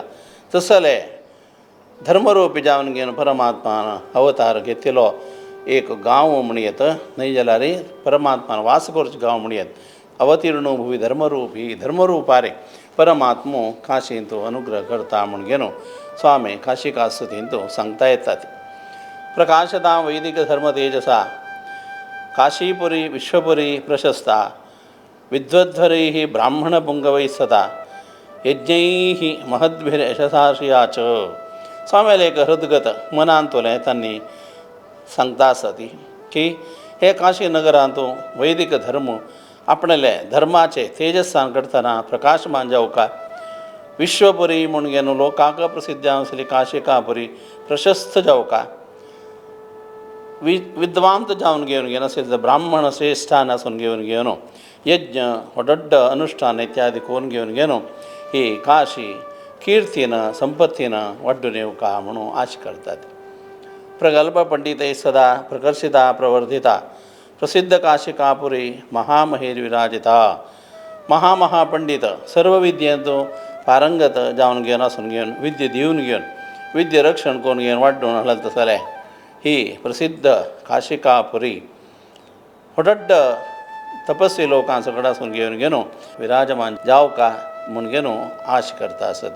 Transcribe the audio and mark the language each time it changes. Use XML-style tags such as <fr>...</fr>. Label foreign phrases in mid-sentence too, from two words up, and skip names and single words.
<kok>तसले धर्मरूपी जावन घेवन परमात्मान अवतार घेतिल्लो एक गांव म्हणयत न्हय जाल्यार परमात्मान वास करचें गांव म्हणयत. अवतीर्ण भुवी धर्मरूपी धर्मरूपारे परमात्मो काशींत अनुग्रह करता म्हूण घेवन स्वामी काशिका स्तुतींत सांगता येतात.</kok> <sa>प्रकाशता वैदिक धर्म तेजसा काशीपुरी विश्वपुरी प्रशस्ता विद्वद्वरैः ब्राह्मणपुंगवैः सदा यज्ञैः महद्भिर्यशसाश्रिया च.</sa> <kok>स्वाम्याला एक हृदगत मनांतोलें तांणी सांगता आसत की हे काशी नगरांत वैदिक धर्म आपणले धर्माचे तेजस्सान करतना प्रकाशमान जावका. विश्वपुरी म्हूण घेवन लोकांक प्रसिद्ध आसली काशिकापुरी प्रशस्त जावका. विद्वांत जावन घेवन आशिल्ले ब्राह्मण श्रेष्ठान आसून घेवन यज्ञ व्हडड्ड अनुष्ठान इत्यादी करून घेवन ही काशी कीर्तीन संपत्तीन वाडून येवका म्हणून आश करतात.</kok> <sa>प्रगल्भ पंडितै सदा प्रकर्षिता प्रवर्धिता प्रसिद्ध काशिकापुरी महामहेर विराजिता.</sa> <kok>महापंडित सर्व विद्येंत पारंगत जावन घेवन आसून घेवन विद्य दिवन घेवन विद्य रक्षण करून घेवन वाडून हाडलें तसलें ही प्रसिद्ध काशिकापुरी व्हडड्ड तपस्वी लोकां सकट आसून घेवन विराजमान जावका म्हूण घेवन आश करता आसत.</kok>